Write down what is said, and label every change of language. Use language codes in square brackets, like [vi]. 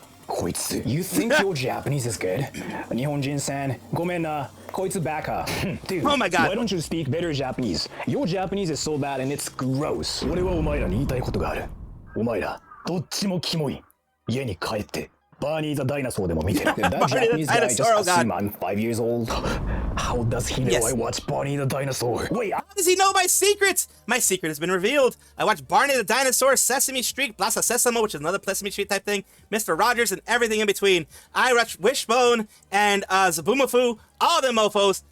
[ja] こいつ [en] You think your Japanese is good? [ja] 日本人さん、ごめんな。こいつバカ。 [en] Dude, oh my God. Why don't you speak better Japanese? Your Japanese is so bad and it's gross. [ja] 俺はお前らに言いたいことがある。お前ら、どっちもキモい。家に帰って、バーニーザ・ダイナソーでも見てる。 [en] That Japanese guy just assume I'm 5 years old. How does he know I watch Barney the Dinosaur? Wait, how does he know my secrets? My secret has been revealed. I watch Barney the Dinosaur, Sesame Street, Plaza Sesamo, which is another Sesame Street type thing, Mr. Rogers, and everything in between. I watch Wishbone and Zabumafu, all them mofos.